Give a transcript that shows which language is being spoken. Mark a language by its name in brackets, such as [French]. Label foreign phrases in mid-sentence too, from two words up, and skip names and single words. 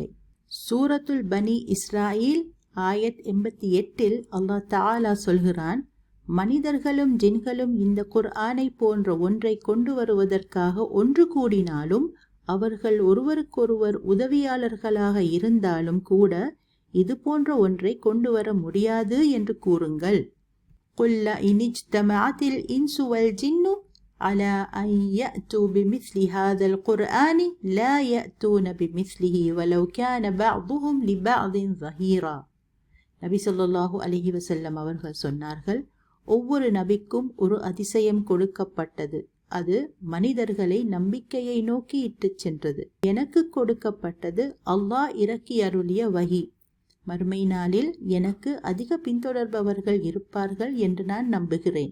[Tamil] சூரத்துல் பனி இஸ்ராயில் ஆயத் 88 [Arabic] الله تعالى [Tamil] சொல்கிறான், மனிதர்களும் ஜின்களும் இந்த குர்ஆனை போன்ற ஒன்றை கொண்டு வருவதற்காக ஒன்று கூடினாலும் அவர்கள் ஒருவருக்கொருவர் உதவியாளர்களாக இருந்தாலும் கூட இது போன்ற ஒன்றை கொண்டு வர முடியாது என்று கூறுங்கள். [Arabic] قُلْ لَئِنِ اجْتَمَعَتِ الْإِنسُ وَالْجِنُّ عَلَى أَنْ يَأْتُوا بِمِثْلِ هَذَا الْقُرْآنِ لَا يَأْتُونَ بِمِثْلِهِ وَلَوْ كَانَ بَعْضُهُمْ لِبَعْضٍ ظَهِيرًا. [Tamil] நபி [Arabic] صلى الله عليه وسلم [Tamil] அவர்கள் சொன்னார்கள், ஒவ்வொரு நபிக்கும் ஒரு அதிசயம் கொடுக்கப்பட்டது. அது மனிதர்களை நம்பிக்கையை நோக்கி இட்டுச் சென்றது. எனக்கு கொடுக்கப்பட்டது அல்லாஹ் இறக்கி அருளிய வஹி. மறுமை நாளில் எனக்கு அதிக பின்தொடர்பவர்கள் இருப்பார்கள் என்று நான் நம்புகிறேன்.